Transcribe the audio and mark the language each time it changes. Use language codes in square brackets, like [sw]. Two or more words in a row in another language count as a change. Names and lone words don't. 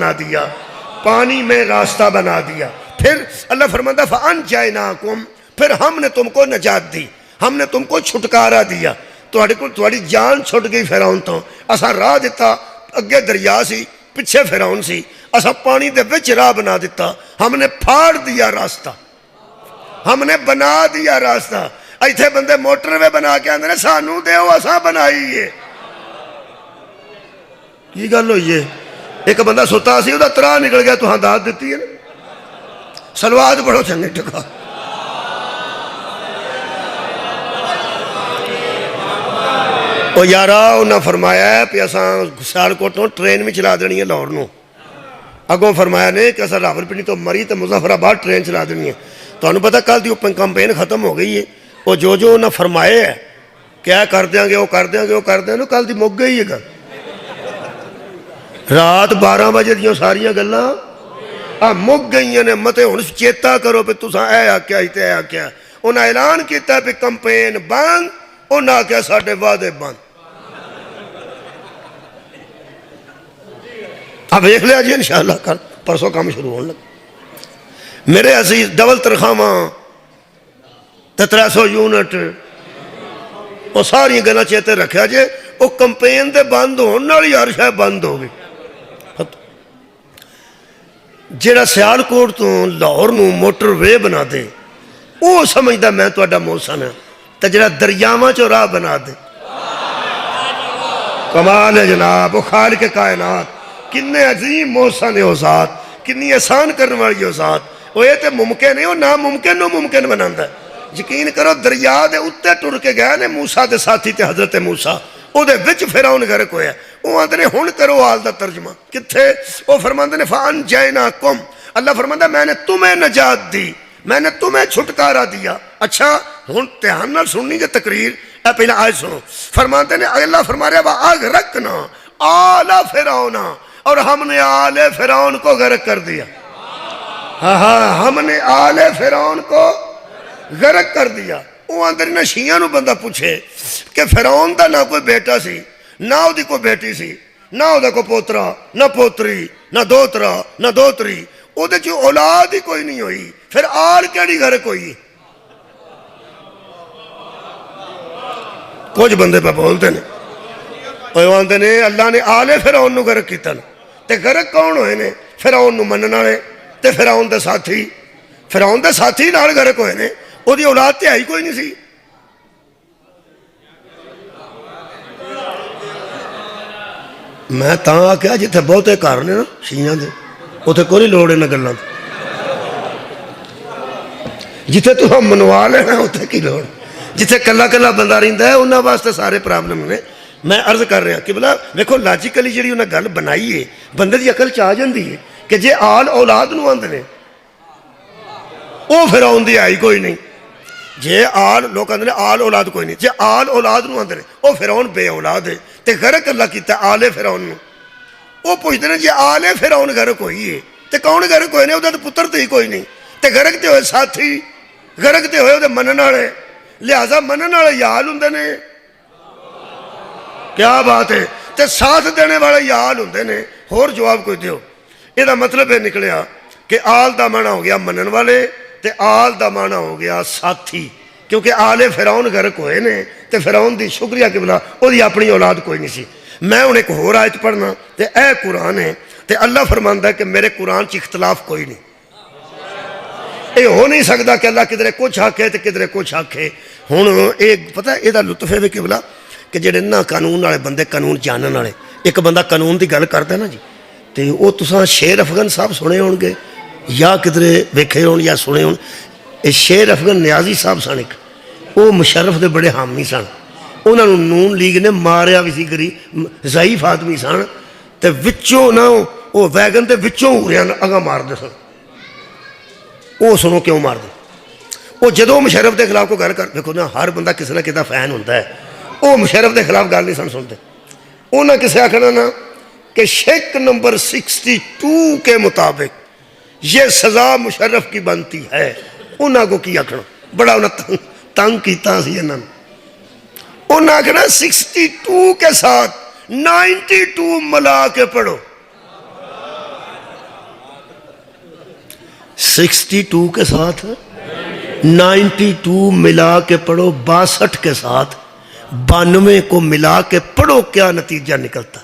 [ur] بنا دیا، پانی میں راستہ بنا دیا. پھر اللہ فرماتا فَأَنْجَيْنَاكُمْ، پھر ہم نے تم کو نجات دی، ہم نے تم کو چھٹکارا دیا. [pa] تھوڑی جان چھٹ گئی فرعون تو، اسا راہ دیتا، اگے دریا سی پیچھے فرعون سی، اسا پانی دے وچ راہ بنا دیتا، [ur] ہم نے پھاڑ دیا راستہ، ہم نے بنا دیا راستہ. [pa] ایتھے بندے موٹر وے بنا کے آندے نے سانو دیو اسا بنائیے. کی گل ہوئی ہے؟ ایک بندہ ستا سی وہ ترا نکل گیا تو ہاں داد دیتی ہے نا. سلوات پڑھو چنگے ٹکا. او یارا انہاں فرمایا ہے کہ اساں سیالکوٹوں ٹرین میں چلا دینی ہے لاہور نو. اگوں فرمایا نے کہ اساں راولپنڈی تو مری تو مظفر آباد ٹرین چلا دینی ہے. تو انہوں پتہ کل دی کمپین ختم ہو گئی ہے. وہ جو انہاں فرمائے ہے کیا کر دیاں گے وہ کر دیاں گے وہ کر دیاں گے، کل دی مک گئی ہے گل. رات 12 بجے دیوں ساریاں گلاں مک گئی نے. متے ہن چیتا کرو پہ تساں اے آکیا ہی تے اے آکیا. انہاں اعلان کیتا پہ کمپین بند، انہاں آکیا ساڈے وعدے بند. [ur] اب دیکھ لیا جی انشاءاللہ کل پرسوں کام شروع ہونے لگا. [pa] میرے عزیز ڈبل ترخواں تے 300 یونٹ وہ ساری گلاں چیتے رکھیا جے. وہ کمپین دے بند ہونے والی ہر شے بند ہو گئی. جیڑا سیالکوٹ تو لاہور نو موٹر وے بنا دے وہ سمجھدا میں تہاڈا محسن ہے، تے جیڑا دریاواں چوں راہ بنا دے کمال ہے جناب. وہ خالق کائنات کنے عظیم محسن ہے وہ ذات، کنی آسان کرنے والی وہ ذات. وہ یہ تے ممکن ہے وہ ناممکن نو ممکن بناندا ہے. یقین کرو دریا دے اتے ٹر کے گئے نے موسیٰ دے ساتھی تے حضرت موسیٰ، او دے وچ فرعون غرق ہویا. وہ آندے نے ہن کرو حال دا ترجمہ کتھے. وہ فرماندے نے فَأَنْجَيْنَاكُمْ، اللہ فرماندا [ur] میں نے تمہیں نجات دی، میں نے تمہیں چھٹکارا دیا. [pa] اچھا ہن دھیان نال سننی جے تقریر. اے پہلا آیت سنو. فرماندے نے [ur] اللہ فرما رہا [ar] وَأَغْرَقْنَا آلَ فِرْعَوْنَ، [ur] اور ہم نے آل فرعون کو غرق کر دیا. ہاں ہم نے آل فرعون کو غرق کر دیا. [pa] وہ اندر نہ شیعہ نو بندہ پوچھے کہ فرعون دا نہ کوئی بیٹا سی نہ او دی کوئی بیٹی سی، نہ او دا کوئی پوترا نہ پوتری نہ دوترا نہ دوتری، او دے جو اولاد ہی کوئی نہیں ہوئی، پھر آل کیڑی غرق ہوئی. کچھ بندے پہ بولتے ہیں وہ آندے نے اللہ نے آل فرعون نو غرق کیتا نا. تے غرق کون ہوئے نے؟ فرعون نو منن والے تے فرعون دے ساتھی. فرعون دے ساتھی نال غرق ہوئے نے، او دی اولاد تے آئی کوئی نہیں سی. میں تاں آکھیا جتھے بہتے گھر نے نا شیعہ دے اوتھے کوئی لوڑ ہے نہ گلاں دی. جتھے تو ہم منوا لینا اوتھے کی لوڑ. جتھے کلا کلا بندہ رہندا ہے انہاں واسطے سارے پرابلم نے. میں عرض کر رہا کہ بلا دیکھو لاجیکلی جڑی انہیں گل بنائی ہے بندے دی عقل چ آ جاندی ہے کہ جے آل اولاد نو آندے نے او فرعون دی آئی کوئی نہیں. جے آل لوگ آندے نے آل اولاد کوئی نہیں، جے آل اولاد نو آندے نے او فرعون بے اولاد ہے تے غرق اللہ کیتا آل فرعون نو. او پوچھتے ہیں جے آل فرعون غرق ہوئی ہے تے کون غرق ہوئے نے؟ او دا پتر تے ہی کوئی نہیں. تے غرق تے ہوئے ساتھی، غرق تے ہوئے او دے منن والے، لہذا منن والے یال ہوندے نے. [ur] کیا بات ہے. [pa] تے ساتھ دینے والے یال ہوندے نے. اور جواب کوئی دیو. یہ دا مطلب ہے نکلیا کہ آل دا معنی ہو گیا منن والے تے آل دا معنی ہو گیا ساتھی. کیونکہ آل فرعون غرق ہوئے نے تے فرعون دی شکریہ کہ بلا او دی اپنی اولاد کوئی نہیں سی. میں انہیں ایک اور آیت پڑھنا تے اے قرآن ہے تے اللہ فرماندا ہے کہ میرے قرآن چ اختلاف کوئی نہیں. یہ ہو نہیں سکتا کہ اللہ کدھرے کچھ آکھے تے کدھرے کچھ آکھے. ہن ایک پتہ ہے یہ لطف ہے کہ بلا کہ جڑے نہ قانون والے بندے قانون جانن والے، ایک بندہ قانون دی گل کردا ہے نا جی تے او تساں شیر افغان صاحب سنے ہون گے یا کدھرے ویکھے ہون یا سنے ہون. اے شیر افغان نیازی صاحب سن ایک، او مشرف دے بڑے حامی سن. انہاں نوں نون لیگ نے ماریا بھی سی، غریب ضعیف آدمی سن تے وچوں نہ او ویگن دے وچوں ہوریا اگاں مار دے سن. او سنو کیوں مار دے. او جدوں مشرف دے خلاف کو گل کر دیکھو نا ہر بندہ کسی نہ کسی فین ہوندا ہے. او مشرف دے خلاف گل نہیں سن سنتے. انہاں کسے آکھنا نا کہ شک نمبر 62 کے مطابق [ur] یہ سزا مشرف کی بنتی ہے. [pa] انہاں کو کی آکھنا بڑا انہاں تنگ کیتا سی انہاں. انہاں آکھنا 62 کے ساتھ 92 ملا کے پڑھو. [ur] 62 کے ساتھ 92 ملا کے پڑھو 62 کے ساتھ 92 کو ملا کے پڑھو کیا نتیجہ نکلتا.